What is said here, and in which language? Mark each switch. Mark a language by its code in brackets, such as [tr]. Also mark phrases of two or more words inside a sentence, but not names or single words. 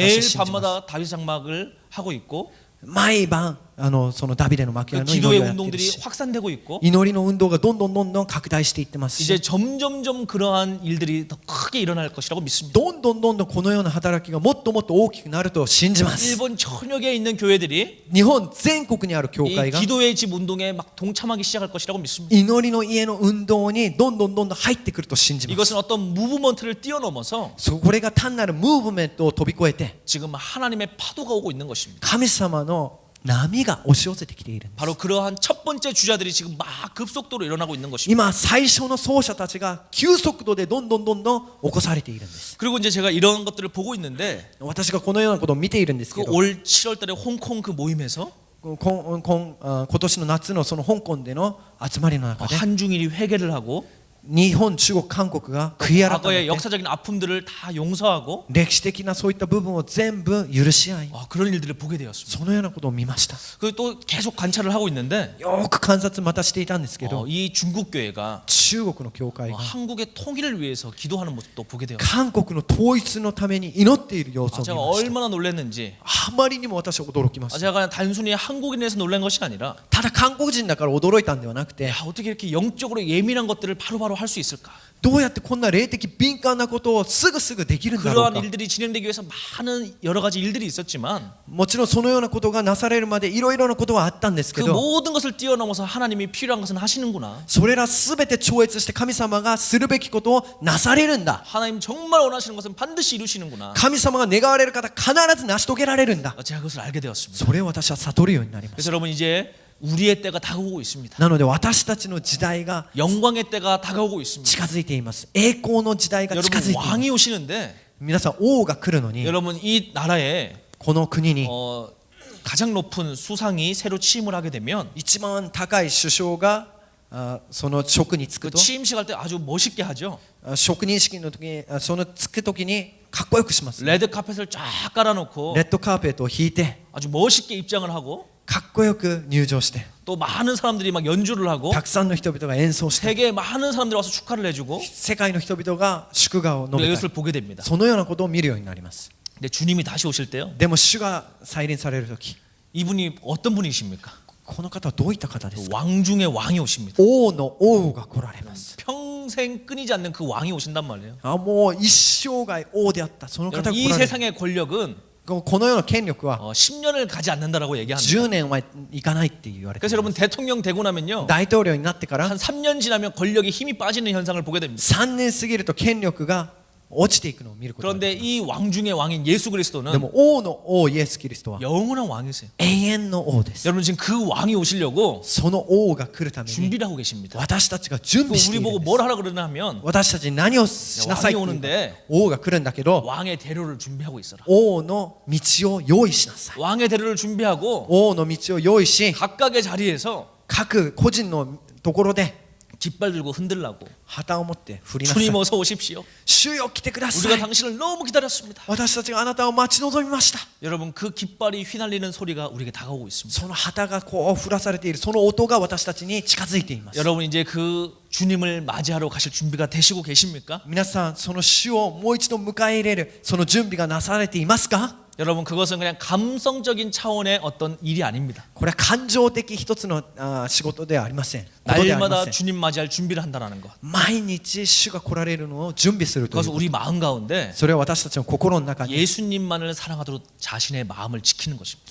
[ko] 매일 [ja] は信じます。 [ko] 밤마다 다윗 장막을 하고 있고 [ja] 毎晩そのダビデの幕屋 [ko] 그 [ja] の祈 [ko] 기도의 [ja] りをやっている [ko] 운동들이 [ja] し、 [ko] 확산되고 있고 [ja] 祈りの運動がどんどん拡大していってますし、 [ko] 이제 점점점 그러한 일들이 더 크게 일어날 것이라고 믿습니다. [ja] どんどんこのような働きがもっともっと大きくなると信じます。 [ko] 일본 전역에 있는 교회들이 [ja] 日本全国にある教 [ko] 이 [ja] 会が [ko] 기도의 집 운동에 막 동참하기 시작할 것이라고 믿습니다. [ja] 祈りの家の運動にどんどん入ってくると信じます。 [ko] 이것은 어떤 무브먼트를 뛰어넘어서 [ja] これが単なるムーブメントを飛び越えて [ko] 지금 하나님의 파도가 오고 있는 것입니다. [ja] 神様の波が押し寄せてきているんです。 [ko] 바로 그러한 첫 번째 주자들이 지금 막 급속도로 일어나고 있는 것입니다. [ja] 今最初の奏者たちが急速度でどんどん起こされているんです。 [ko] 그리고 이제 제가 이런 것들을 보고 있는데 [ja] 私がこのようなことを見ているんですけ [ko] 그 [ja] ど、 [ko] 올 7월달에 홍콩 그 모임에서 [ja] 今年の夏のその香港での集まりの中で [ko] 한중일이 회개를 하고 [ja] 日本、中国、韓国が悔い改め [ko] 과거의 [ja] て [ko] 역사적인 아픔들을 다 용서하고 [ja] 歴史的なそういった部分を全部許し合い、 [ko] 그런 일들을 보게 되었습니다. [ja] そのようなことを見ました。 [ko] 그리고 또 계속 관찰을 하고 있는데 [ja] よく観察またしていたんですけど、 [ko] 이 중국 교회가 [ja] 中国の教会が [ko] 한국의 통일을 위해서 기도하는 모습도 보게 되었습니다. [ja] 韓国の統一のために祈っている様子を見 [ko] 제가 [ja] ました。 [ko] 얼마나 놀랐는지 [ja] あまりにも私は驚きました。 [ko] 제가 단순히 한국인에서 놀란 것이 아니라 [ja] ただ韓国人だから驚いたんではなくて、 [ko] 야, 어떻게 이렇게 영적으로 예민한 것들을 바로바로 할 수 있을까? [ja] どうやってこんな霊的敏感なことをすぐできるんだろう [ko] 그러한 [ja] か。 [ko] 일들이 진행되기 위해서 많은 여러 가지 일들이 있었지만 [ja] もちろんそのようなことがなされるまでいろいろなことはあったんですけ [ko] 그 [ja] ど、 [ko] 모든 것을 뛰어넘어서 하나님이 필요한 것은 하시는구나. [ja] それらすべて超超越して神様がするべきことをなされるんだ。 [ko] 하나님 정말 원하시는 것은 반드시 이루시는구나. [ja] 神様が願われる方必ず成し遂げられるんだ。 [ko] 제가 그것을 알게 되었습니다. [ja] それを私は悟るようになります。 [ko] 그래서 여러분 이제 우리의 때가 다가오고 있습니다. [ja] なので私たちの時代が [ko] 영광의 때가 다가오고 있습니다. [ja] 近づいています。栄光の時代が近づいてい [ko] 여러분 [ja] ます。 [ko] 왕이 오시는데 [ja] 皆さん王が来るのに [ko] 여러분 이 나라에 [ja] この国に [ko] 가장 높은 수상이 새로 취임을 하게 되면 [ja] 一番高い首相がその職に就 [ko] 그 [ja] くと [ko] 취임식 할 때 아주 멋있게 하죠. [ja] 職任式の時にその就く時にかっこよくします。 [ko] 레드 카펫을 쫙 깔아놓고 [ja] レッドカーペットを引いて [ko] 아주 멋있게 입장을 하고 [ja] かっこよく入場して [ko] 또 많은 사람들이 막 연주를 하고 [ja] たくさんの人々が演奏して [ko] 세계 많은 사람들이 와서 축하를 해주고 [ja] 世界の人々が祝賀を述べた [ko] 이것을 [ja] り [ko] 보게 됩니다. [ja] そのようなことを見るようになります。 [ko] 근데 주님이 다시 오실 때요. [ja] でも主が再臨される時 [ko] 이분이 어떤 분이십니까? [ja] この方はどういった方ですか。 [ko] 왕 중에 왕이 오십니다. [ja] 王の王が来られます。 [ko] 평생 끊이지 않는 그 왕이 오신단 말이에요. [ja] もう一生涯王であったその方が [ko] 여러분, [ja] 来 [ko] 이 [ja] られる。 [ko] 세상의 권력은 [ja] このような権力は [ko] 10년을 가지 않는다라고 얘기합니다. [ja] 10 年はいかないって言われてい [ko] 그래서 [ja] ま [ko] 여러분 [ja] す。 [ko] 대통령 되고 나면요. [ja] 大統領になってから [ko] 한 3년 지나면 권력이 힘이 빠지는 현상을 보게 됩니다. [ja] 3 年過ぎると権力が落ちていくのを見ることがで [ko] 그런데 [ja] き [ko] 이 왕 중의 왕인 예수 [ja] ます。で [ko] 그리스도는 [ja] も王の王イエス・キリストは [ko] 영원한 왕이세요. [ja] 永遠の王です。 [ko] 여러분 지금 그 왕이 오시려고 [ja] その王が来るために [ko] 준비를 하고 계십니다. [ja] 私たちが準 [ko] 그 [ja] 備してい [ko] 우리 [ja] る [ko] 보고 [ja] んです。 [ko] 뭘 하라 그러나 하면 [ja] 私たちに何をしなさい [ko] 왕이 [ja] っていう [ko] 오는데 [ja] 王が来るんだけど [ko] 왕의 대로를 준비하고 있어라. [ja] 王の道を用意しなさい。 [ko] 왕의 대로를 준비하고 [ja] 王の道を用意し [ko] 각각의 자리에서 [ja] 各個人のところで [ko] 깃발 들고 흔들라고 [ja] 旗を持って振りなさい。 [ko] 주님 어서 오십시오. [ja] 主よ来てくださ [ko] 우리가 [ja] い。 [ko] 당신을 너무 기다렸습니다. [ja] 私たちがあなたを待ち望みました。 [ko] 여러분 그 깃발이 휘날리는 소리가 우리에게 다가오고 있습니다. [ja] その旗がこう振らされているその音が私たちに近づいています。 [ko] 여러분 이제 그 주님을 맞이하러 가실 준비가 되시고 계십니까? [ja] 皆さんその主をもう一度迎え入れるその準備がなされていますか。 [ko] 여러분 그것은 그냥 감성적인 차원의 어떤 일이 아닙니다. [ja] これは感情的一つの仕事ではありません。ことではありま [ko] 날마다 [ja] せん。 [ko] 주님 맞이할 준비를 한다는 것. [ja] 毎日主が来られるのを準備するという [ko] 그것은 [ja] こと。 [ko] 우리 마음 가운데 [ja] それは私たちの心の中に [ko] 예수님만을 사랑하도록 자신의 마음을 지키는 것입니다.